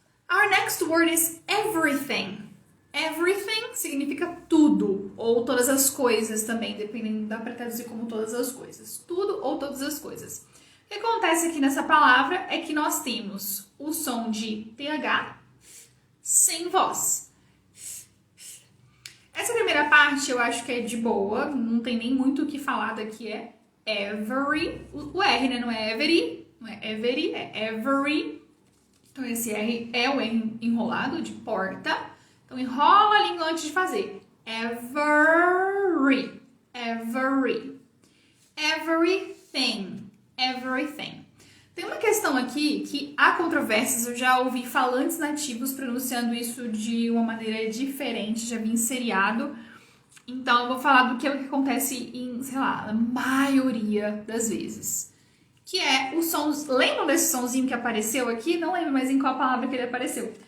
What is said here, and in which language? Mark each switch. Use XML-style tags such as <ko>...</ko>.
<en>Our next word is everything.</en> <pt>Everything significa tudo, ou todas as coisas também, dependendo, dá para traduzir como todas as coisas. Tudo ou todas as coisas. O que acontece aqui nessa palavra é que nós temos o som de TH sem voz. Essa primeira parte eu acho que é de boa, não tem nem muito o que falar daqui, é every. O R, né? Não é every, não é every, é every. Então esse R é o R enrolado de porta. Então enrola a língua antes de fazer.</pt> <en>Every, every, everything, everything.</en> <pt>Tem uma questão aqui que há controvérsias, eu já ouvi falantes nativos pronunciando isso de uma maneira diferente, já vi em seriado. Então eu vou falar do que é o que acontece em, sei lá, a maioria das vezes. Que é os sons, lembram desse sonzinho que apareceu aqui? Não lembro mais em qual palavra que ele apareceu.</pt>